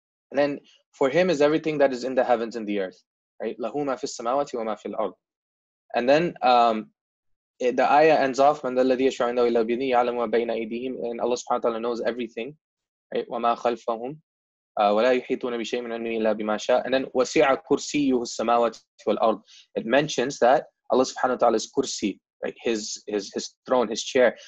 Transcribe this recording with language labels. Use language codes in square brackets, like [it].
[en] And then for him is everything that is in the heavens and the earth, right? [ar] لَهُ مَا فِي السَّمَاوَاتِ وَمَا فِي الْأَرْضِ. [en] And then the ayah ends off, [ar] مَنْ ذَا الَّذِي يَشْفَعُ عِنْدَهُ إِلَّا بِإِذْنِهِ يَعْلَمُ مَا بَيْنَ أَيْدِيهِمْ, [en] and Allah subhanahu wa ta'ala knows everything, right? [ar] وَمَا خَلْفَهُمْ وَلَا يُحِيطُونَ بِشَيْءٍ مِنْ عِلْمِهِ إِلَّا بِمَا شَاءَ. [en] And then [ar] وَسِعَ كُرْسِيُّهُ السَّمَاوَاتِ وَالْأَرْضِ. [en] It mentions that Allah subhanahu wa ta'ala's kursi, right? His throne, his chair.